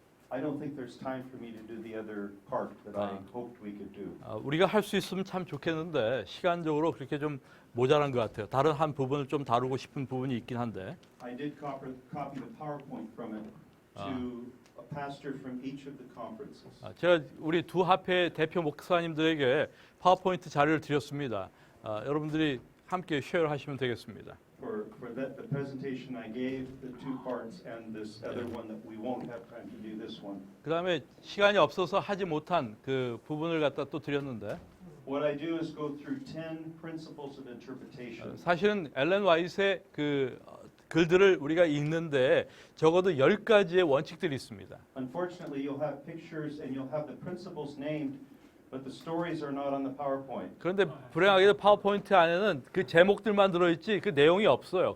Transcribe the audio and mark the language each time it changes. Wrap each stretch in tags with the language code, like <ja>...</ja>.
<en>I don't think there's time for me to do the other part that I hoped we could do.</en> <ko>우리가 할 수 있으면 참 좋겠는데 시간적으로 그렇게 좀 모자란 것 같아요. 다른 한 부분을 좀 다루고 싶은 부분이 있긴 한데.</ko> <en>I did copy the PowerPoint from it to a pastor from each of the conferences.</en> <ko>제가 우리 두 합회 대표 목사님들에게 파워포인트 자료를 드렸습니다. 여러분들이 함께 쉐어하시면 되겠습니다.</ko> <en>For the presentation I gave, the two parts, and this other one that we won't have time to do this one.</en> <ko>그다음에 시간이 없어서 하지 못한 그 부분을 갖다 또 드렸는데.</ko> <en>What I do is go through 10 principles of interpretation.</en> <ko>사실은 엘렌 와이트의 그 글들을 우리가 읽는데 적어도 10가지의 원칙들이 있습니다.</ko> <en>Unfortunately, you'll have pictures and you'll have the principles named, but the stories are not on the PowerPoint.</en> <ko>그런데 불행하게도 파워포인트 안에는 그 제목들만 들어있지 그 내용이 없어요.</ko>